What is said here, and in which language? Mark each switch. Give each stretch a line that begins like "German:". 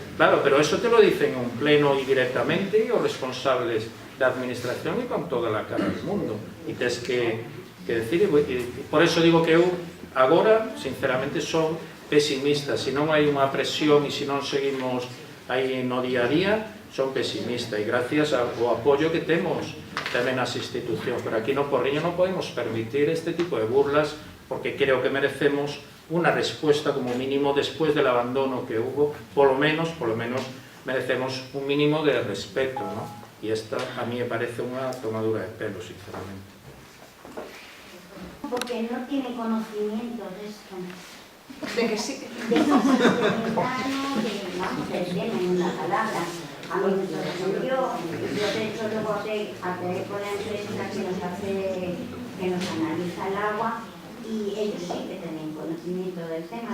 Spanish: Claro, pero eso te lo dicen en un pleno
Galician: e directamente os responsables da administración e con toda a cara do mundo, e tes que decir, por eso digo que eu agora, sinceramente, son pesimista. Se non hai unha presión e se non seguimos aí no día a día, son pesimista, e gracias ao apoio que temos tamén nas institucións, pero aquí no Porriño non podemos permitir este tipo de burlas, porque creo que merecemos unha respuesta como mínimo despois del abandono que hubo, polo menos merecemos un mínimo de respeto, ¿no? E esta a mí me parece unha tomadura de pelo, sinceramente.
Spanish: Porque no tiene conocimiento de esto. De que sí. De cosas de Lindano, que vamos, que tienen una palabra. A mí me sorprendió, yo de hecho luego hablé con la empresa que nos analiza el agua, y ellos sí que tenían conocimiento del tema.